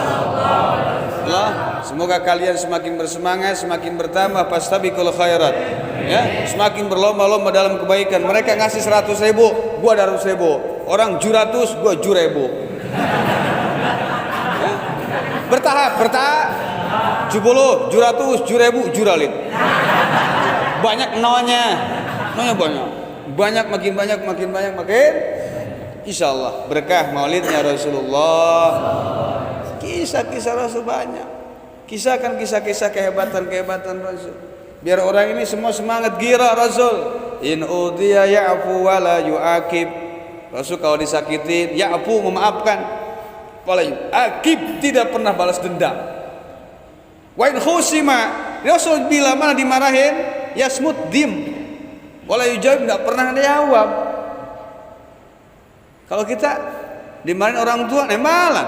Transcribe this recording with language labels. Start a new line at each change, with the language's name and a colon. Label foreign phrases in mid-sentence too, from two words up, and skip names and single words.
Indonesian: Semoga kalian semakin bersemangat, semakin bertambah
Arabic: فاستبقوا الخيرات,
Indonesian: ya, semakin berlomba-lomba dalam kebaikan. Mereka ngasih 100.000, gua ada 100.000. Orang juratus, gua jurebu. Ya. Bertahap. Jubuluh, juratus, jurebu, juralit. Banyak nonya banyak. Banyak makin
Arabic: إن شاء الله
Indonesian: berkah maulidnya Rasulullah. Kisah-kisah Rasul banyak. Kisahkan kisah-kisah kehebatan Rasul. Biar orang ini semua semangat gira Rasul.
Arabic: إن أوذي يعفو ولا يعاقب.
Indonesian: Rasul kalau disakitin ya'fu memaafkan.
Arabic: ولا يعاقب
Indonesian: tidak pernah balas dendam.
Arabic: وإن خوصم
Indonesian: Rasul bila mana dimarahin yasmut dim.
Arabic: ولا يجاوب
Indonesian: enggak pernah ada jawab. Kalau kita dimarahin orang tua malah.